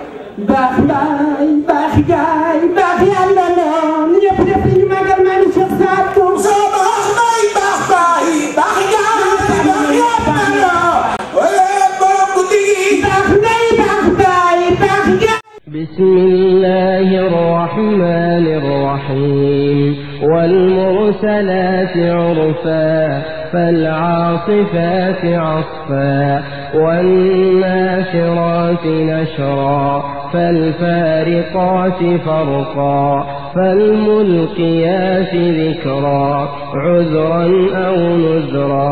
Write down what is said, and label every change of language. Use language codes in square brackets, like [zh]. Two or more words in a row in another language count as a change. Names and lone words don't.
[wo] baax mbaay baax gaay baax yàlla noonu ñëpp def li ñu màggal maa ngi Cheikh Sadou soo baax mbaay baax baay baax gaay baax yàlla noonu wala borom guddi gi baax mbaay baax baay baax gaay [ar] بسم الله الرحمن الرحيم والمرسلات عرفا فالعاصفات عصفا والناشرات نشرا فالفارقات فرقا فالملقيات ذكرا عذرا أو نذرا